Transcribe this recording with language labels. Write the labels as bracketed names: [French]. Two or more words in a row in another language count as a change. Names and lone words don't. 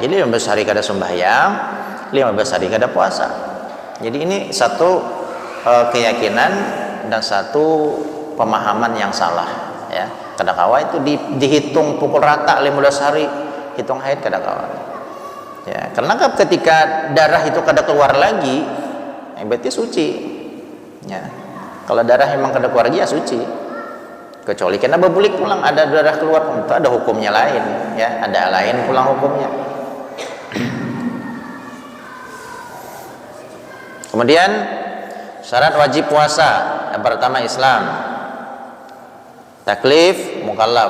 [Indonesian] Jadi 15 hari kada sembahyang, 15 hari kada puasa. Jadi ini satu keyakinan dan satu pemahaman yang salah, ya. [Banjar] Kada kawa [Indonesian] itu dihitung pukul rata 15 hari hitung haid, [Banjar] kada kawa. [Indonesian] Ya, karena ketika darah itu kada keluar lagi, berarti suci. Ya. Kalau darah memang kada keluar lagi, ya suci. [Banjar] kecuali kena bebulik pulang, ada darah keluar, itu ada hukumnya lain, ya, ada lain pulang hukumnya. [Indonesian] Kemudian syarat wajib puasa yang pertama Islam, taklif, mukallaf.